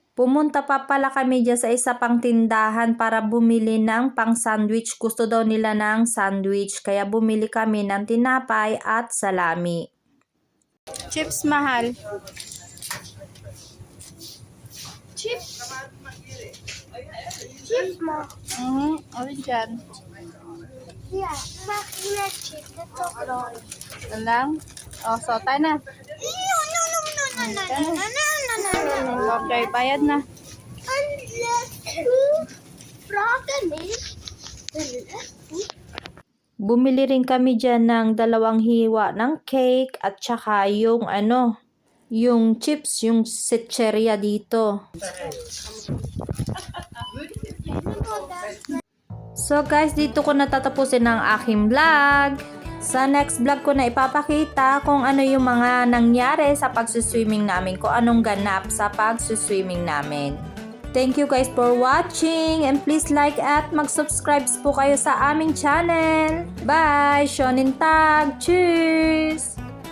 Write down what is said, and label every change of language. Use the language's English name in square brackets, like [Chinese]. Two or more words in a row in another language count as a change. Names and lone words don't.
[Filipino] Pumunta pa pala kami dyan sa isa pang tindahan para bumili ng pang sandwich. Gusto daw nila ng sandwich kaya bumili kami ng tinapay at salami. Chips mahal. Chips. [German] Chips mal. [Filipino] Alin dyan? [German] Ja, mach mir Chips. Das ist doch groß. [Filipino] Yan lang? O, so tayo na. Okay, bayad na. [German] Frage nicht. [Filipino] Bumili rin kami dyan ng 2 hiwa ng cake at saka yung yung chips, yung setcheria dito. [English] So guys, [Filipino] dito ko natatapusin ang aking vlog. Sa [English] next vlog [Filipino] ko na ipapakita kung ano yung mga nangyari sa pagsuswimming namin, kung anong ganap sa pagsuswimming namin. [English] Thank you guys for watching and please like [Filipino] at mag-subscribe po kayo sa aming channel. [English] Bye! [German] Shonen Tag! Cheers!